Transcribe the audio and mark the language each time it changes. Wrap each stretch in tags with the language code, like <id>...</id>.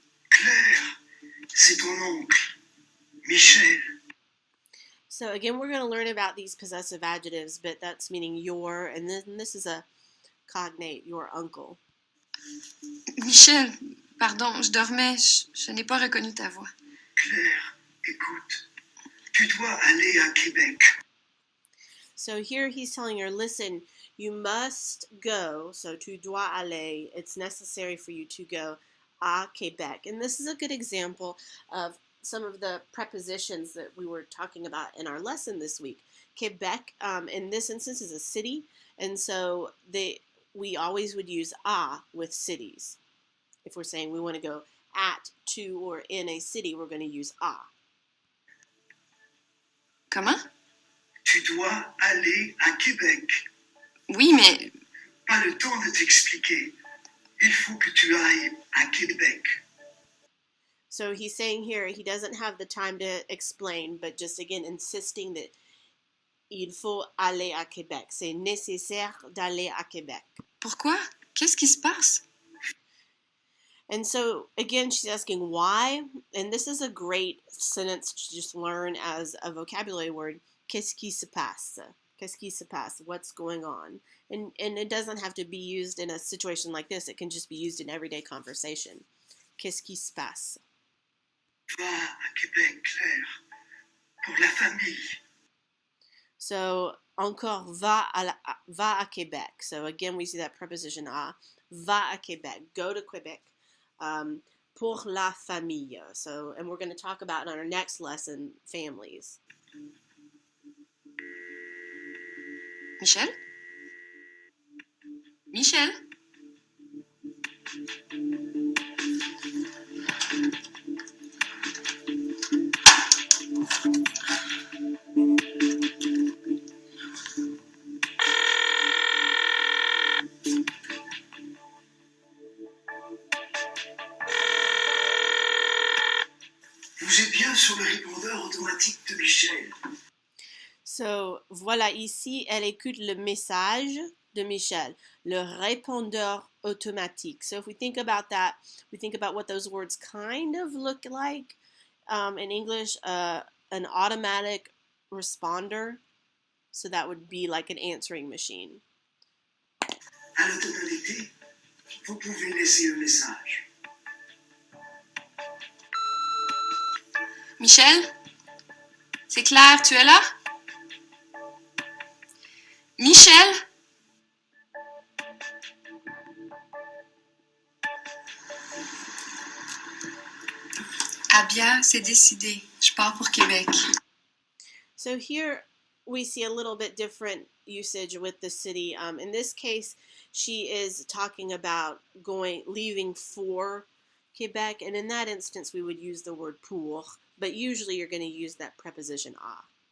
<fr>Claire, c'est ton oncle, Michel.</fr> <en>So again, we're going to learn about these possessive adjectives, but that's meaning your, and then this is a cognate, your uncle.</en> <fr>Michel, pardon, je dormais, je n'ai pas reconnu ta voix. Claire, écoute, tu dois aller à Québec.</fr> <en>So here he's telling her, listen, you must go. So</en> <fr>tu dois aller.</fr> <en>It's necessary for you to go</en> <fr>à Québec.</fr> <en>And this is a good example of some of the prepositions that we were talking about in our lesson this week. Quebec, in this instance, is a city. And so we always would use à with cities. If we're saying we want to go at, to, or in a city, we're going to use à.</en> <fr>Comment? Tu dois aller à Québec. Oui, mais Pas le temps de t'expliquer. Il faut que tu ailles à Québec.</fr> <en>So he's saying here he doesn't have the time to explain, but just again insisting that</en> <fr>il faut aller à Québec. C'est nécessaire d'aller à Québec. pourquoi? Qu'est-ce qui se passe?</fr> <en>And so again, she's asking why, and this is a great sentence to just learn as a vocabulary word.</en> <fr>Qu'est-ce qui se passe? Qu'est-ce qui se passe?</fr> <en>What's going on? And it doesn't have to be used in a situation like this. It can just be used in everyday conversation.</en> <fr>Qu'est-ce qui se passe? Va à Québec, Claire, pour la famille. So encore va à Québec.</fr> <en>So again, we see that preposition à.</en> <fr>Va à Québec.</fr> <en>Go to Quebec.</en> <fr>Pour la famille.</fr> <en>So, and we're going to talk about in our next lesson, families.</en> <fr>Michel? Michel? Vous êtes bien sur le répondeur automatique de Michel. So, voilà, ici, elle écoute le message de Michel, le répondeur automatique.</fr> <en>So if we think about that, we think about what those words kind of look like. In English, an automatic responder. So that would be like an answering machine.</en> <fr>À la tonalité, vous pouvez laisser un message. Michel? C'est Claire, tu es là? Michel? Ah bien, c'est décidé. Je pars pour Québec.</fr> <en>So here we see a little bit different usage with the city. In this case, she is talking about leaving for Quebec, and in that instance, we would use the word pour, but usually you're going to use that preposition à.</en>